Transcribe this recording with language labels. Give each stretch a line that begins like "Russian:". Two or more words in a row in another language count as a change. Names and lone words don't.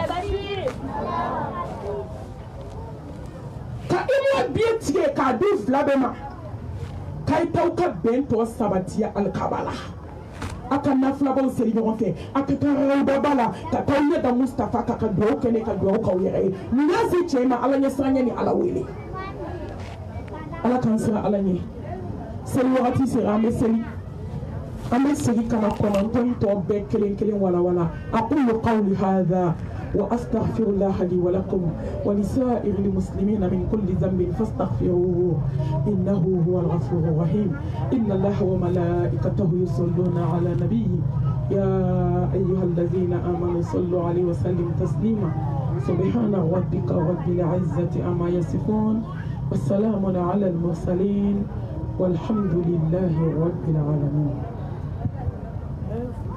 Bambara: ka Imura biye tigɛ k'a di fila bɛɛ ma k'a ye taa aw ka bɛn tɔ sabati alikaba la a ka nafulabaw seri ɲɔgɔn fɛ a ka taa rawudaba la ka taa ɲɛ da Mustafa ka duwawu kɛ ne ka duwawu k'aw yɛrɛ ye nin y'a se cɛ ma Ala ɲɛ siranya ni Ala wele Ala k'an siran Ala ɲɛ seli wagati sera an bɛ segin ka na kɔnɔntɔn tɔ bɛɛ kelen kelen walawala
Arabic: أقول قولي هذا وأستغفر الله لي ولكم ولسائر المسلمين من كل ذنب فاستغفروه إنه هو الغفور الرحيم إن الله وملائكته يصلون على نبيه يا أيها الذين آمنوا صلوا عليه وسلموا تسليما سبحان ربك رب العزة عما يصفون والسلام على المرسلين والحمد لله رب العالمين.